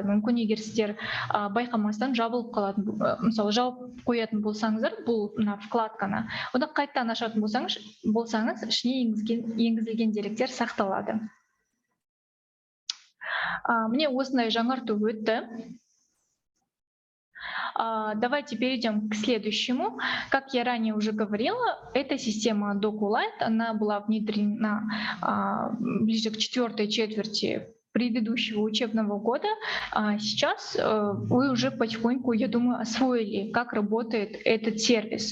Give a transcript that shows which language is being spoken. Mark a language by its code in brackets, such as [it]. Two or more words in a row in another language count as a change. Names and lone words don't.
[kk] Мүмкін егер сіздер байқамастан жабылып қалатын, мысалы жауып қоятын болсаңыздар, бұл вкладканы, онда қайтадан ашатын болсаңыз, ішіне енгізілген деректер сақталады. Мне осындай жаңарту өтті. [ru] Давайте перейдем к следующему. Как я ранее уже говорила, эта система DocuLight, она была внедрена ближе к 4-й четверти предыдущего учебного года. Сейчас вы уже потихоньку, я думаю, освоили, как работает этот сервис.